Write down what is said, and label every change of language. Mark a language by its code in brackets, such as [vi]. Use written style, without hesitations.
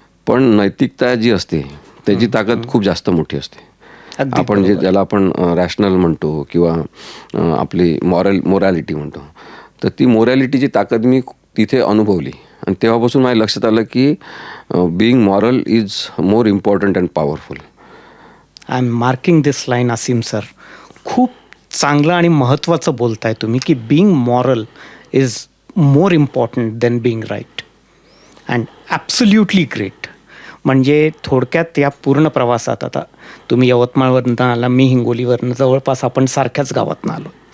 [mr] पण नैतिकता जी असते त्याची ताकद खूप जास्त मोठी असते. अगदी आपण जे ज्याला आपण रॅशनल म्हणतो किंवा आपली मोरॅलिटी म्हणतो, तर ती मोरॅलिटीची ताकद मी तिथे अनुभवली. आणि तेव्हापासून माझ्या लक्षात आलं की [en] Being moral is more important and powerful. I am marking this line Aseem sir. [mr] खूप चांगलं आणि महत्त्वाचं बोलताय तुम्ही की [en] Being moral is more important than being right and absolutely great. [mr] म्हणजे थोडक्यात या पूर्ण प्रवासात, आता तुम्ही यवतमाळवरनं आला, मी हिंगोलीवरनं, जवळपास आपण सारख्याच गावातनं आलो.